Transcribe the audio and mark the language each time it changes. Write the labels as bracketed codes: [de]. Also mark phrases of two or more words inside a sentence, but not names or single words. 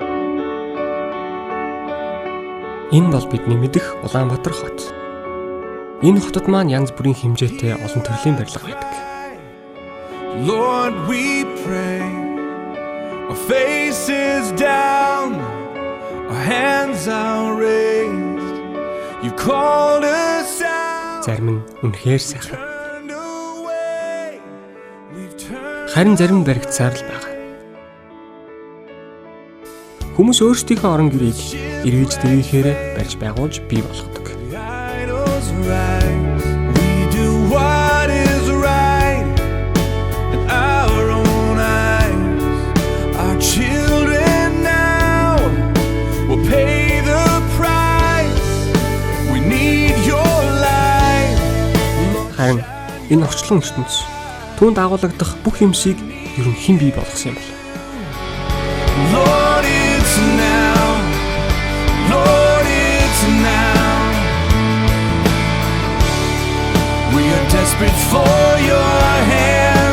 [mn] Энэ бол бидний мэдэх Улаанбаатар хот. Энэ хотод маань янз бүрийн хэмжээтэй олон төрлийн барилга байдаг. [en] Lord, we pray. Our faces down, our hands are raised. You called us out. [mn] Зарим нь үнэхээр сайхан. Харин зарим баригдсаар л байгаа. Хүмүүс өөрсдийнхөө орон гэрийг эргэж тэрийхээр барьж байгуулж бий болгодог. [en] We do what is right in our own eyes. Our children now will pay the price. We need your light. [mn] Харин энэ орчлон ертөнц түүнд агуулгадах бүх юмсыг ер нь хэн бий болгосон юм бэ? [en] Lord, it's now. Lord, it's now. We are desperate for your hand.